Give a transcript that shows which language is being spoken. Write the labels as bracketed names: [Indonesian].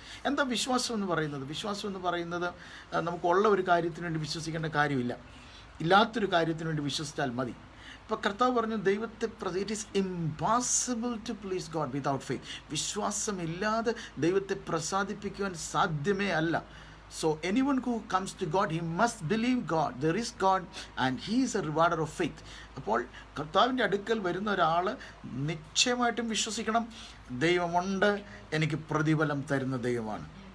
[Malayalam] എന്താ വിശ്വാസം എന്ന് പറയുന്നത്? വിശ്വാസം എന്ന് പറയുന്നത് നമുക്കുള്ള ഒരു കാര്യത്തിന് വേണ്ടി വിശ്വസിക്കേണ്ട കാര്യമില്ല, ഇല്ലാത്തൊരു കാര്യത്തിന് വേണ്ടി വിശ്വസിച്ചാൽ മതി. അപ്പോൾ കർത്താവ് പറഞ്ഞു ദൈവത്തെ [English] It is impossible to please God without faith. [Malayalam] വിശ്വാസമില്ലാതെ ദൈവത്തെ പ്രസാദിപ്പിക്കുവാൻ സാധ്യമേ അല്ല. [English] So anyone who comes to God, he must believe God. There is God and he is a rewarder of faith. [Malayalam] അപ്പോൾ കർത്താവിൻ്റെ അടുക്കൽ വരുന്ന ഒരാൾ നിശ്ചയമായിട്ടും വിശ്വസിക്കണം, ദൈവമുണ്ട്, എനിക്ക് പ്രതിഫലം തരുന്ന ദൈവമാണ്.